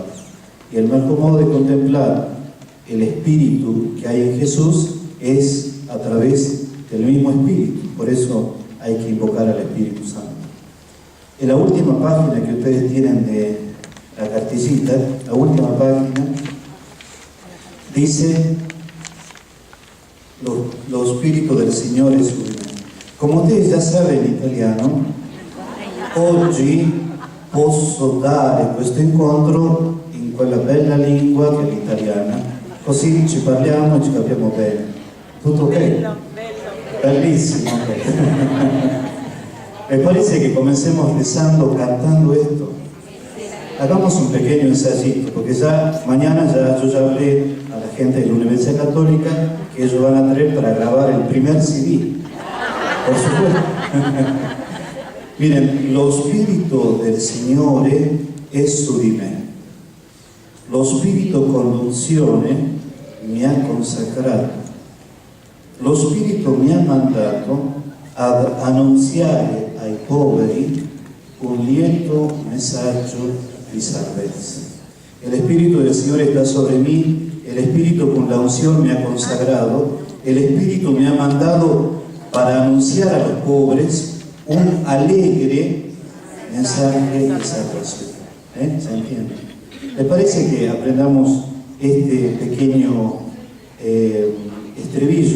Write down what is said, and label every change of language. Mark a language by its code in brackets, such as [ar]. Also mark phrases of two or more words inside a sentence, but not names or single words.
[es] Y el mejor modo de contemplar el Espíritu que hay en Jesús es a través del mismo Espíritu, por eso hay que invocar al Espíritu Santo. En la última página que ustedes tienen de la cartillita, la última página, dice: [it] lo Spirito del Signore su di me. [es] Como ustedes ya saben [it] in italiano, oggi posso dare questo incontro in quella bella lingua che è l'italiana, così ci parliamo e ci capiamo bene. Tutto ok? Bello. Bellissimo, ok. [es] ¿Me parece que comencemos rezando, cantando esto? Hagamos un pequeño ensayito, porque ya mañana yo ya hablé a la gente de la Universidad Católica que ellos van a traer para grabar el primer CD. Por supuesto. Miren, [it] lo Spirito del Signore è su di me. Lo Spirito conduzione mi ha consacrato. Lo Spirito mi ha mandato ad annunziare ai poveri un lieto messaggio di salvezza. [es] El Espíritu del Señor está sobre mí, el Espíritu con la unción me ha consagrado, el Espíritu me ha mandado para anunciar a los pobres un alegre mensaje de salvación. ¿Se entiende? ¿Les parece que aprendamos este pequeño estribillo?